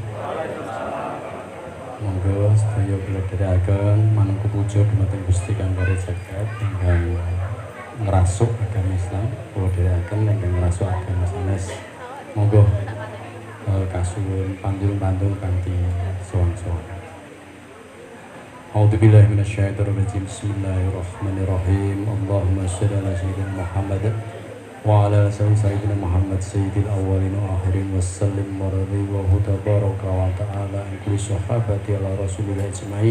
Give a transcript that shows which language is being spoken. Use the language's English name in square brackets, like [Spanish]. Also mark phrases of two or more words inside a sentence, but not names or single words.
[Javanese] Monggo sedaya kula dherekaken manungsa puja dumateng Gusti Kang Kare Jagat ingkang ngrasuk agama Islam, kula dherekaken ingkang ngrasuk agama sanes. Monggo kasuwun pandul-pandul kanthi sowan-sowan. [Arabic] أعوذ بالله من الشيطان الرجيم. بسم الله الرحمن الرحيم اللهم صل على سيدنا محمد وعلى سيدنا محمد سيد الأولين والآخرين وسلم وتبارك وتعالى عن كل صحابة على رسول الله أجمعين.